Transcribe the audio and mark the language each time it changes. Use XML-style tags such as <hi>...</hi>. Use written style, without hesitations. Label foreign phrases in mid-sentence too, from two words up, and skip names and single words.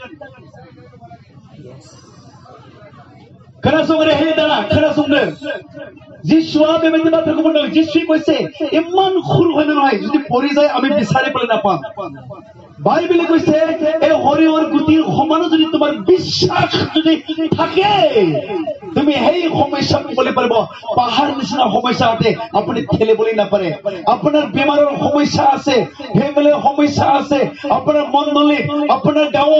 <brx>खोनासंरे हे दाना खोनासंदो जिसुआ बेबायदि बाथ्राखौ बुंदों जिसुआ</brx> <as>কৈছে ইমান খুৰ হয় নহয় যদি পৰি যায় আমি বিচাৰি পেলাই নাপাম বাইবেলে কৈছে এই শৰীৰৰ গুটিৰ সমান যদি তোমাৰ বিশ্বাস যদি থাকে তুমি সেই সমস্যা ক'বলৈ পাৰিব পাহাৰ নিচিনা সমস্যা আছে আপুনি ঠেলিবলৈ নাপাৰে আপোনাৰ বেমাৰৰ সমস্যা আছে ফেমিলিৰ সমস্যা আছে আপোনাৰ মণ্ডলী আপোনাৰ গাঁৱত</as>